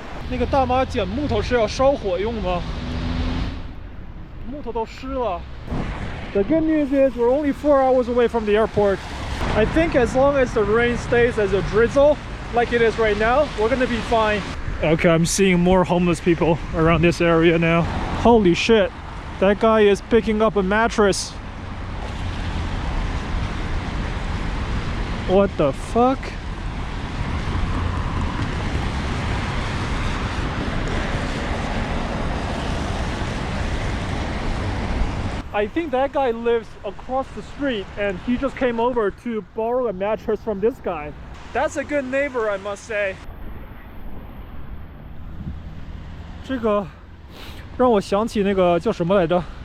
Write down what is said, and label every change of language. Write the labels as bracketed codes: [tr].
[zh] 那个大妈捡木头是要烧火用吗？木头都湿了。 [en] The good news is we're only 4 hours away from the airport. I think as long as the rain stays as a drizzle, like it is right now, we're gonna be fine. Okay, I'm seeing more homeless people around this area now. Holy shit, that guy is picking up a mattress. What the fuck? I think that guy lives across the street and he just came over to borrow a mattress from this guy. That's a good neighbor, I must say. [zh] 这个让我想起那个叫什么来着？